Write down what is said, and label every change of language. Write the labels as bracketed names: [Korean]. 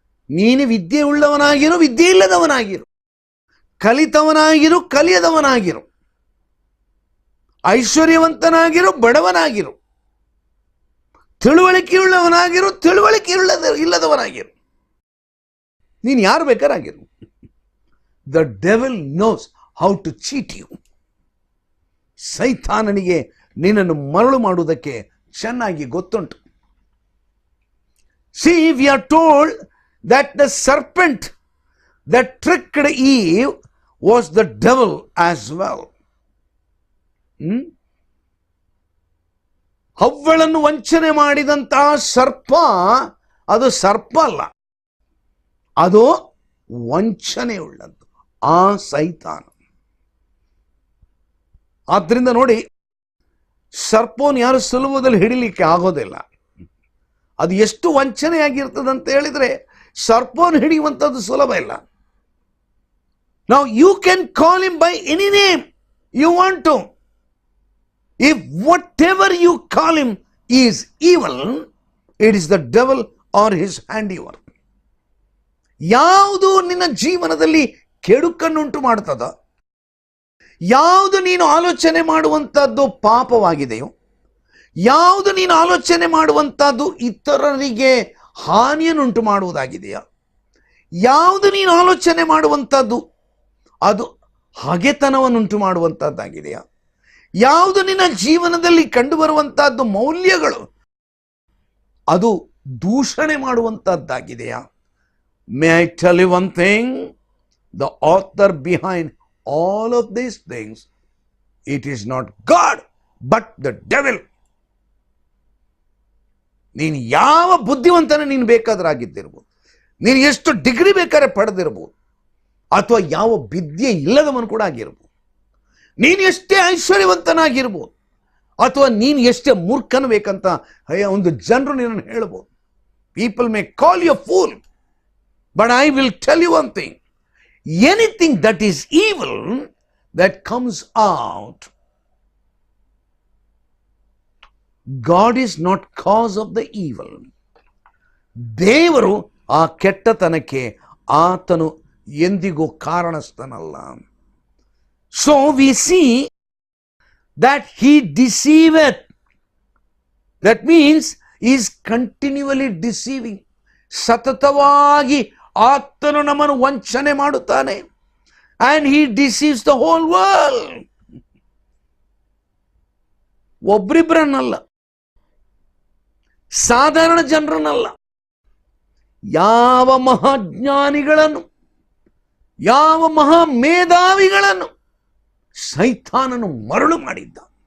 [Kannada] ನೀನು ವಿದ್ಯೆ ಉಳ್ಳವನಾಗಿರು, ವಿದ್ಯೆ ಇಲ್ಲದವನಾಗಿರು, ಕಲಿತವನಾಗಿರು, ಕಲಿಯದವನಾಗಿರು, ಐಶ್ವರ್ಯವಂತನಾಗಿರು, ಬಡವನಾಗಿರು, ತಿಳುವಳಿಕೆಯುಳ್ಳವನಾಗಿರು, ತಿಳುವಳಿಕೆ ಇಲ್ಲದವನಾಗಿರು, ನೀನು ಯಾರು ಬೇಕಾರಾಗಿರು. [English] The devil knows how to cheat you. [Kannada] ಸೈತಾನನಿಗೆ ನಿನ್ನನ್ನು ಮರಳು ಮಾಡುವುದಕ್ಕೆ ಚೆನ್ನಾಗಿ ಗೊತ್ತುಂಟು. [English] See, we are told that the serpent that tricked Eve was the devil as well. [Kannada] ಹವ್ವಳನ್ನು ವಂಚನೆ ಮಾಡಿದಂತಹ ಸರ್ಪ ಅದು ಸರ್ಪ ಅಲ್ಲ, ಅದು ವಂಚನೆ ಉಳ್ಳದ್ದು, ಆ ಸೈತಾನ. ಆದ್ದರಿಂದ ನೋಡಿ, ಸರ್ಪವನ್ನು ಯಾರು ಸುಲಭದಲ್ಲಿ ಹಿಡಿಲಿಕ್ಕೆ ಆಗೋದಿಲ್ಲ. ಅದು ಎಷ್ಟು ವಂಚನೆಯಾಗಿರ್ತದಂತ ಹೇಳಿದ್ರೆ ಸರ್ಪವನ್ನು ಹಿಡಿಯುವಂಥದ್ದು ಸುಲಭ ಇಲ್ಲ. [English] Now you can call him by any name you want to. If whatever you call him is evil, it is the devil or his handiwork. [Kannada] ಯಾವುದು ನಿನ್ನ ಜೀವನದಲ್ಲಿ ಕೆಡುಕನ್ನುಂಟು ಮಾಡ್ತದ, ಯಾವುದು ನೀನು ಆಲೋಚನೆ ಮಾಡುವಂಥದ್ದು ಪಾಪವಾಗಿದೆಯೋ, ಯಾವುದು ನೀನು ಆಲೋಚನೆ ಮಾಡುವಂಥದ್ದು ಇತರರಿಗೆ ಹಾನಿಯನ್ನುಂಟು ಮಾಡುವುದಾಗಿದೆಯಾ, ಯಾವುದು ನೀನು ಆಲೋಚನೆ ಮಾಡುವಂಥದ್ದು ಅದು ಹಗೆತನವನ್ನುಂಟು ಮಾಡುವಂಥದ್ದಾಗಿದೆಯಾ, ಯಾವುದು ನಿನ್ನ ಜೀವನದಲ್ಲಿ ಕಂಡುಬರುವಂಥದ್ದು ಮೌಲ್ಯಗಳು ಅದು ದೂಷಣೆ ಮಾಡುವಂಥದ್ದಾಗಿದೆಯಾ? [English] May I tell you one thing, the author behind all of these things, it is not God but the devil. ನೀನು ಯಾವ ಬುದ್ಧಿವಂತನ ನೀನು ಬೇಕಾದ್ರಾಗಿದ್ದಿರ್ಬೋದು, ನೀನು ಎಷ್ಟು ಡಿಗ್ರಿ ಬೇಕಾದ್ರೆ ಪಡೆದಿರ್ಬೋದು, ಅಥವಾ ಯಾವ ವಿದ್ಯೆ ಇಲ್ಲದವನು ಕೂಡ ಆಗಿರ್ಬೋದು, ನೀನು ಎಷ್ಟೇ ಐಶ್ವರ್ಯವಂತನಾಗಿರ್ಬೋದು, ಅಥವಾ ನೀನು ಎಷ್ಟೇ ಮೂರ್ಖನ ಬೇಕಂತ ಒಂದು ಜನರು ನಿನ್ನನ್ನು ಹೇಳ್ಬೋದು. People may call you fool, but I will tell you one thing, anything that is evil that comes out, God is not cause of the evil. [Kannada] ದೇವರು ಆ ಕೆಟ್ಟತನಕ್ಕೆ ಆತನು ಎಂದಿಗೂ ಕಾರಣಸ್ಥನಲ್ಲ. [English] So we see that he deceiveth. That means he is continually deceiving. [Kannada] ಸತತವಾಗಿ ಆತನು ನಮ್ಮನ್ನು ವಂಚನೆ ಮಾಡುತ್ತಾನೆ. [English] And he deceives the whole world. [Kannada] ಒಬ್ರಿಬ್ರನ್ನಲ್ಲ, ಸಾಧಾರಣ ಜನರನ್ನಲ್ಲ, ಯಾವ ಮಹಾಜ್ಞಾನಿಗಳನ್ನು, ಯಾವ ಮಹಾ ಮೇಧಾವಿಗಳನ್ನು ಸೈತಾನನು ಮರಳು ಮಾಡಿದ್ದ.